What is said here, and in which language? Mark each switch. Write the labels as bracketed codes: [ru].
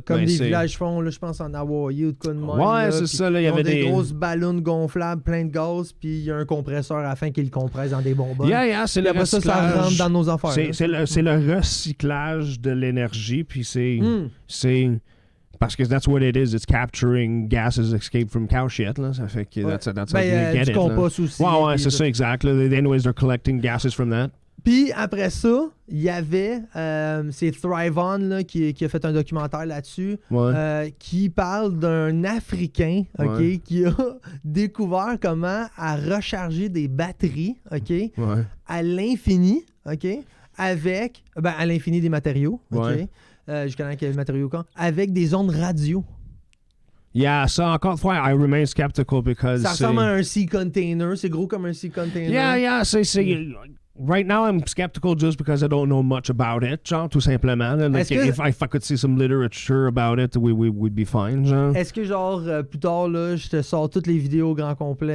[fr] Comme des villages font, là, je pense en Hawaii ou de quoi de même. Ouais, c'est ça. Là, il y avait des grosses ballons gonflables, plein de gaz, puis il y a un compresseur à la fin qui le compresse dans des bonbonnes. C'est le recyclage. Ça rentre dans nos affaires. C'est le recyclage de l'énergie, puis c'est... Parce que [en] that's what it is. It's capturing gases escaped from cow shit. [fr] Là. Ça fait que [en] that's how you get [fr] du [en] it. [fr] compost aussi. Ouais, c'est ça, [en] exactly. Anyways, they're collecting gases from that. [fr] Puis après ça, il y avait, c'est Thrive On là, qui a fait un documentaire là-dessus, qui parle d'un Africain qui a découvert comment à recharger des batteries à l'infini, avec, à l'infini des matériaux, jusqu'à là qu'il y a le matériau avec des ondes radio. [en] Yeah, [fr] ça, encore une fois, [en] I remain skeptical because... [fr] Ça ressemble à un sea container, c'est gros comme un sea container. [en] Yeah, right now I'm skeptical just because I don't know much about it, [fr] genre, tout simplement. [en] Like, if I could see some literature about it, we'd be fine, [fr] genre. Est-ce que, genre, plus tard, là, je te sors toutes les vidéos au grand complet?